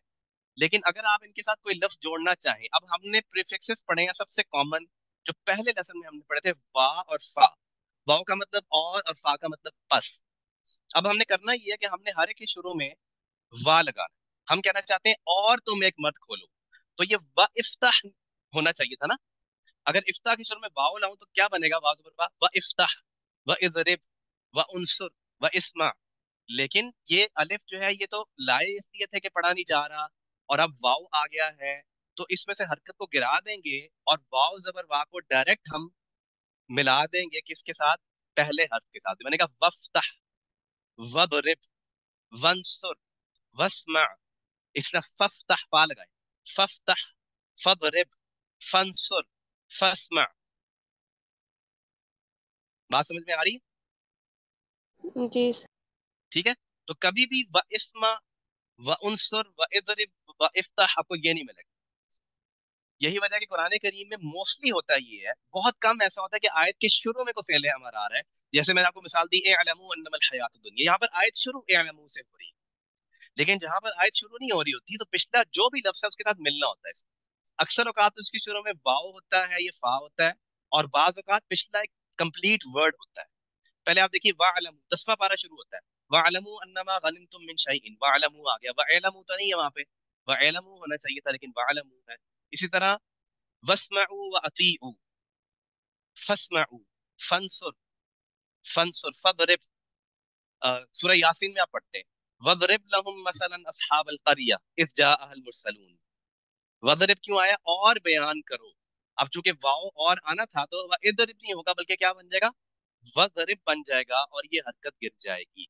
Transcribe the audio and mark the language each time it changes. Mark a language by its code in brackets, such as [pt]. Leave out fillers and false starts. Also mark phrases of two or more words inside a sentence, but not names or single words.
[hi] लेकिन अगर आप इनके साथ कोई लफ्ज जोड़ना चाहें, अब हमने प्रीफिक्सेस पढ़े हैं सबसे कॉमन, जो पहले लेसन में हमने पढ़े थे, वा और फा। वाव का मतलब और फा का मतलब पस। अब हमने करना ये है कि हमने हर एक के शुरू में वा लगाना। हम कहना चाहते हैं और तुम एक मत खोलो, तो ये [ar] وافتح [hi] होना चाहिए था ना। अगर इफ्ताह के शुरू में वाव लाऊं तो क्या बनेगा? वाव ज़बर वा, [ar] وافتح، واضرب، وانصر، واسمع. [hi] लेकिन ये अलिफ जो है, ये तो लाए इसलिए थे कि पढ़ा नहीं जा रहा, और अब वाव आ गया है, तो इसमें से हरकत को गिरा देंगे और वाव जबर वा को डायरेक्ट हम मिला देंगे किसके साथ? पहले हर्फ के साथ। मैंने कहा [ar] وافتح، واضرب، وانصر، واسمع. इसने فافتح [hi] पा लगाए, [ar] فافتح، فاضرب، فانصر، فاسمع. [hi] बात समझ में आ रही है? जी। [ar] ठीक है। [hi] तो कभी भी [ar] واسمع، وانصر، واضرب، وافتح [hi] आपको ये नहीं मिलेगा। यही वजह है कि कुरान करीम में मोस्टली होता ये है, बहुत कम ऐसा होता है कि आयत के शुरू में कोई फेले हमारा आ रहा है। जैसे मैंने आपको मिसाल दी, [ar] اعلموا أنما الحياة الدنيا, [hi] यहाँ पर आयत शुरू एअलमू से हो रही है। लेकिन जहां पर आयत शुरू नहीं हो रही होती, तो पिछला जो भी लफ्ज है उसके साथ मिलना होता है इसका। अक्सर औकात उसके शुरू में वाव होता है, ये फा होता है, और बाज औकात पिछला एक कंप्लीट वर्ड होता है। पहले आप देखिए, वालमू 10वां पारा शुरू होता है, [ar] واعلموا أنما غنمتم من شيء, [hi] वालमू आ गया, वालमू तो नहीं है वहां पे, वालमू होना चाहिए था, लेकिन वालमू है। इसी तरह [ar] واسمعوا وأطيعوا، فاسمعوا، فانصر، فانصر، فاضرب. [hi] सूरह यासीन में आप पढ़ते हैं, [ar] واضرب لهم مثلا أصحاب القرية إذ جاءها المرسلون. [hi] वदरिब क्यों आया? और बयान करो। अब चूंकि वाव और आना था तो इधरिब नहीं होगा, बल्कि क्या बन जाएगा? वदरिब बन जाएगा और ये हरकत गिर जाएगी।